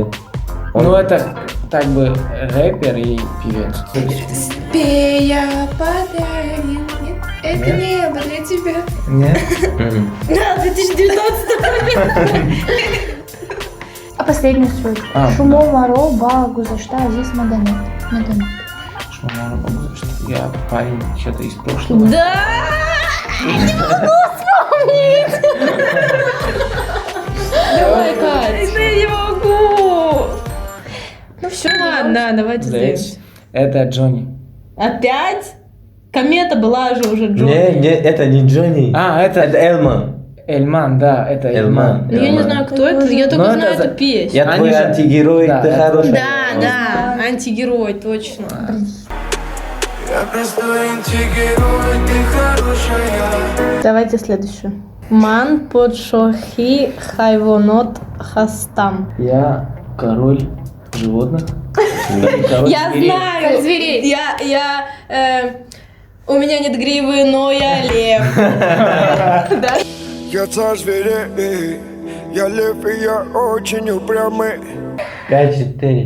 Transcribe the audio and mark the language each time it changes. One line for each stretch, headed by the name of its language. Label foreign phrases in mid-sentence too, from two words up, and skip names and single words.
Russian: Ну, это так бы рэпер и певец. Пея подарил. Это небо для тебя. Нет? Да, 2019. А последнюю строчку. А.
Tajik: Шумо маро ба гузашта азиз медонет.
Russian: Шмамара бабушка, что я парень что-то из прошлого. Да! Я не могу вспомнить! Давай, Кать. Да я не могу! Ну все, ладно, давайте Здесь. сделаем. Это Джонни. Опять? Комета была же уже Джонни. Не, это не Джонни. А, это Это Элман. Эльман, да, это Эльман. Ну, я не знаю, кто это, я только Ну, знаю это эту песню. Я твой Они же- антигерой, Да, ты это- хороший. Да, антигерой, точно. Я простой антигерой, ты хорошая. Давайте следующую.
Tajik: Ман подшохи хайвонот хастам.
Russian: Я король животных. Король Я зверей. знаю! Как зверей. У меня нет гривы, но я лев. Да? Я царь зверей, я лев и я очень упрямый.